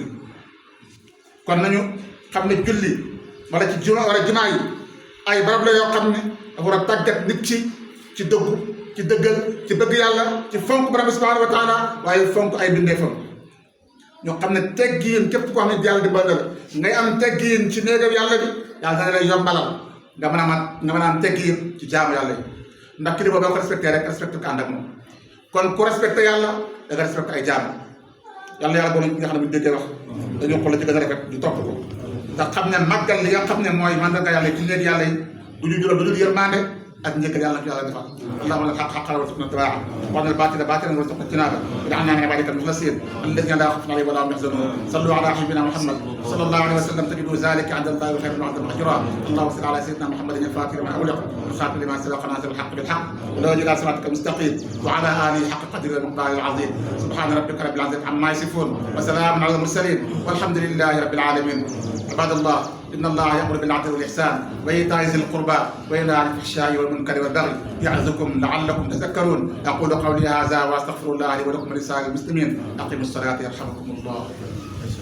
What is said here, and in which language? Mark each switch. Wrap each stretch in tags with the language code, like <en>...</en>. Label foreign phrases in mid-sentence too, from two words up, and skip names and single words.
<wo>julli kon nañu xam ne julli wala ci jumaa yi ay barab la yoo xam ne dafa war a tàggat nit ci dëggu ci dëggal ci bëgg yàlla ci fonk borom</wo> <ar>سبحانه وتعالى</ar> <wo>waaye fonk ay bindeefam ñoo xam ne teggiin képp koo xam ne yàlla di bëgg la ngay am teggiin ci néegam yàlla bi yàlla dana lay yombalal nga mën a am teggiin ci jaamu yàlla yi ndax kilifa boo ko respecté rek respecté ko ànd ak moom kon ku respecté yàlla da nga respecté ay jaam yàlla yàlla doon ñi nga xam ne bu déggee wax dañoo xool la ci gën a rafet di topp ko ndax xam ne màggal li nga xam ne mooy mandarga yàlla ci néeg yàlla yi du ñu jural du dul yërmande ak njëkkal yàlla yàlla defal</wo> <ar>اللهم لك حق وارزقنا اتباعه وارنا الباطل باطلا وارزقنا اجتنابه واجعلنا من عبادك المخلصين الذين لا خوف عليهم ولا هم يحزنون صلوا على حبيبنا محمد صلى الله عليه وسلم تجدوا ذلك عند الله خير من عند الاجر اللهم صل على سيدنا محمد الفاتح لما اغلق والخاتم لما سبق ناصر الحق بالحق ولا الى صراطك المستقيم وعلى اله حق قدر المقدار العظيم سبحان ربك رب العزه عما يصفون وسلام على المرسلين والحمد لله رب العالمين عباد الله إن الله يأمر بالعدل والإحسان وإيتاء ذي القربى وينهى عن الفحشاء والمنكر والبغي يعظكم لعلكم تذكرون أقول قولي هذا وأستغفر الله لي ولكم ولسائر المسلمين أقيموا الصلاة يرحمكم الله</ar>